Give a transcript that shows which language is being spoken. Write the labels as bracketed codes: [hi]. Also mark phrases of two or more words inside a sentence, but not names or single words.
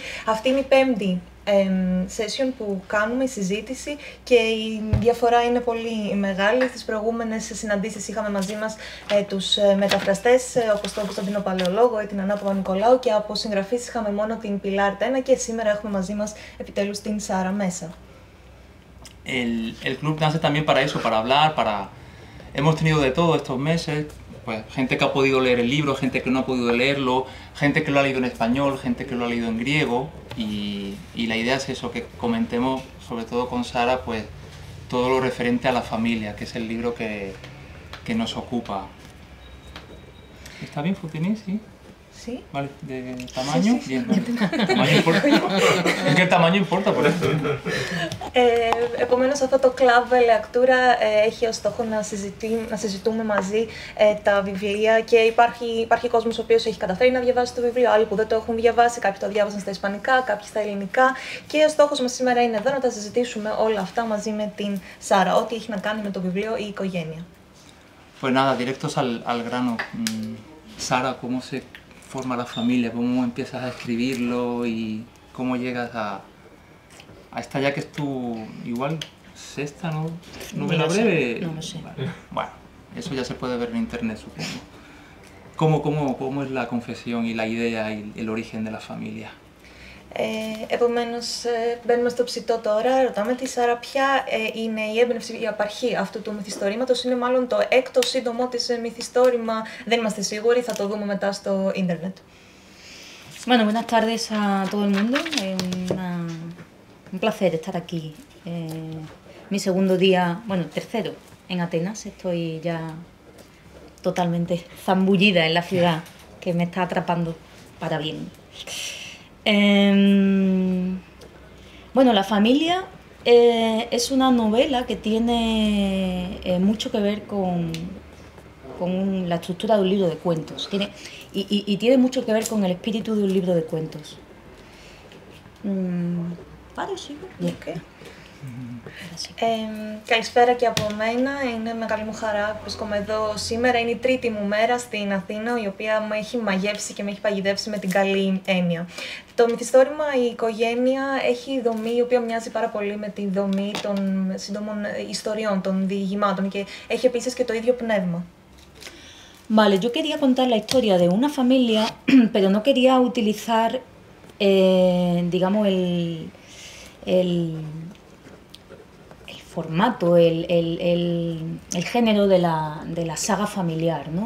[el] Αυτή είναι η 5η session που κάνουμε, η συζήτηση, και η διαφορά είναι πολύ μεγάλη. Στις προηγούμενες συναντήσεις είχαμε μαζί μας τους μεταφραστές, όπως τον Κωνσταντίνο Παλαιολόγο ή την Ανά Παπα-Νικολάου, και από συγγραφείς είχαμε μόνο την Pilar Tena, και σήμερα έχουμε μαζί μας επιτέλους την Sara Mesa. [es] El club nace también para eso, para hablar, Hemos tenido de todo estos meses, pues gente que ha podido leer el libro, gente que no ha podido leerlo, gente que lo ha leído en español, gente que lo ha leído en griego, y la idea es eso, que comentemos, sobre todo con Sara, pues todo lo referente a la familia, que es el libro que nos ocupa. ¿Está bien, Fotini? ¿Sí? Sí. Vale, ¿de tamaño? Sí, sí. Bien, vale. ¿Tamaño importa? Es que el tamaño importa por esto. [el] Επομένως, αυτό το Club Leactura έχει ως στόχο να συζητούμε μαζί τα βιβλία, και υπάρχει κόσμος ο οποίος έχει καταφέρει να διαβάσει το βιβλίο, άλλοι που δεν το έχουν διαβάσει, κάποιοι το διάβασαν στα ισπανικά, κάποιοι στα ελληνικά, και ο στόχος μας σήμερα είναι εδώ να τα συζητήσουμε όλα αυτά μαζί με την Σάρα, ό,τι έχει να κάνει με το βιβλίο ή η οικογένεια. [es] Pues nada, directos al grano. Sara, ¿cómo se forma la familia? ¿Cómo empiezas a escribirlo y cómo llegas a esta, ya que es tu igual sexta novela breve? No lo sé. Bueno, eso ya se puede ver en internet, supongo. ¿Cómo es la confesión y la idea y el origen de la familia? [el] Επομένως, μπαίνουμε στο ψητό τώρα. Ρωτάμε τη Σάρα ποια είναι η έμπνευση, η απαρχή αυτού του μυθιστορήματος. Είναι μάλλον το 6ο σύντομο της μυθιστόρημα. Δεν είμαστε σίγουροι, θα το δούμε μετά στο ίντερνετ. [es] Bueno, buenas tardes a todo el mundo. Un placer estar aquí. Mi segundo día, bueno, tercero en Atenas. Estoy ya totalmente zambullida en la ciudad, que me está atrapando para bien. Bueno, La familia es una novela que tiene mucho que ver con la estructura de un libro de cuentos. Y tiene mucho que ver con el espíritu de un libro de cuentos. ¿Paro, sigo? [el] Okay. Καλησπέρα και από μένα. Είναι μεγάλη μου χαρά που βρίσκομαι εδώ σήμερα. Είναι η 3η μου μέρα στην Αθήνα, η οποία με έχει μαγεύσει και με έχει παγιδεύσει με την καλή έννοια. Το μυθιστόρημα «Η οικογένεια» έχει δομή η οποία μοιάζει πάρα πολύ με τη δομή των σύντομων ιστοριών, των διηγημάτων, και έχει επίσης και το ίδιο πνεύμα. [es] Vale, yo quería contar la historia de una familia, pero no quería utilizar, digamos, el formato, el género de la saga familiar, ¿no?